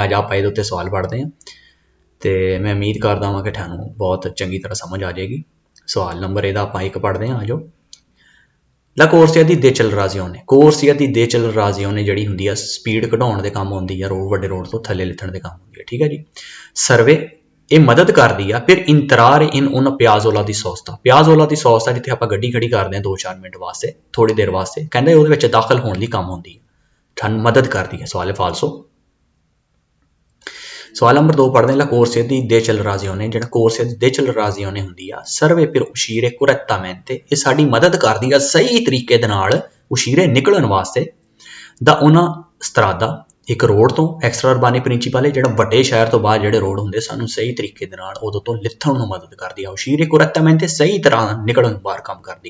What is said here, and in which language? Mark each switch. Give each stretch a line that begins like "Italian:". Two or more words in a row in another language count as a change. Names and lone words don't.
Punjabi: ਅੱਜ ਆਪਾਂ ਇਹਦੇ ਉੱਤੇ ਸਵਾਲ ਪੜ੍ਹਦੇ ਹਾਂ ਤੇ ਮੈਂ ਉਮੀਦ ਕਰਦਾ ਹਾਂ ਕਿ ਤੁਹਾਨੂੰ ਬਹੁਤ ਚੰਗੀ ਤਰ੍ਹਾਂ ਸਮਝ ਆ ਜਾਏਗੀ। ਸਵਾਲ ਨੰਬਰ ਇਹਦਾ ਆਪਾਂ 1 ਪੜ੍ਹਦੇ ਹਾਂ, ਆਜੋ।
Italian: la corsia di decelerazione, corsia di decelerazione
Punjabi: ਜਿਹੜੀ ਹੁੰਦੀ ਆ ਸਪੀਡ ਘਟਾਉਣ ਦੇ ਕੰਮ ਆਉਂਦੀ ਆ, ਵੱਡੇ ਰੋਡ ਤੋਂ ਥੱਲੇ ਲਿਥਣ ਦੇ ਕੰਮ ਹੁੰਦੀ ਆ, ਠੀਕ ਹੈ ਜੀ। ਸਰਵੇ ਇਹ ਮਦਦ ਕਰਦੀ ਆ ਫਿਰ
Italian: entrare in una piazzola di sosta, piazzola di sosta
Punjabi: ਜਿੱਥੇ ਆਪਾਂ ਗੱਡੀ ਖੜੀ ਕਰਦੇ ਹਾਂ 2-4 ਮਿੰਟ ਵਾਸਤੇ, ਥੋੜੀ ਦੇਰ ਵਾਸਤੇ, ਕਹਿੰਦੇ ਉਹਦੇ ਵਿੱਚ ਦਾਖਲ ਹੋਣ ਲਈ ਕੰਮ ਆਉਂਦੀ ਹੈ, ਤੁਹਾਨੂੰ ਮਦਦ ਕਰਦੀ ਹੈ। ਸਵਾਲ ਹੈ ਫਾਲਸੋ। ਸਵਾਲ ਨੰਬਰ 2 ਪੜ੍ਹਦੇ ਹਾਂ,
Italian: corsia di decelerazione
Punjabi: ਜਿਹੜਾ
Italian: corsia di decelerazione
Punjabi: ਹੁੰਦੀ ਆ
Italian: serve per uscire correttamente
Punjabi: ਇਹ ਸਾਡੀ ਮਦਦ ਕਰਦੀ ਆ ਸਹੀ ਤਰੀਕੇ ਦੇ ਨਾਲ ਉਸ਼ੀਰੇ ਨਿਕਲਣ ਵਾਸਤੇ
Italian: da una strada
Punjabi: ਇੱਕ ਰੋਡ ਤੋਂ
Italian: extra urbana principale
Punjabi: ਜਿਹੜਾ ਵੱਡੇ ਸ਼ਹਿਰ ਤੋਂ ਬਾਅਦ ਜਿਹੜੇ ਰੋਡ ਹੁੰਦੇ ਸਾਨੂੰ ਸਹੀ ਤਰੀਕੇ ਦੇ ਨਾਲ ਉਦੋਂ ਤੋਂ ਲਿਥਣ ਨੂੰ ਮਦਦ ਕਰਦੀ ਆ, ਉਸ਼ੀਰੇ correttamente ਸਹੀ ਤਰ੍ਹਾਂ ਨਿਕਲਣ ਨੂੰ ਬਾਹਰ ਕੰਮ ਕਰਦੀ।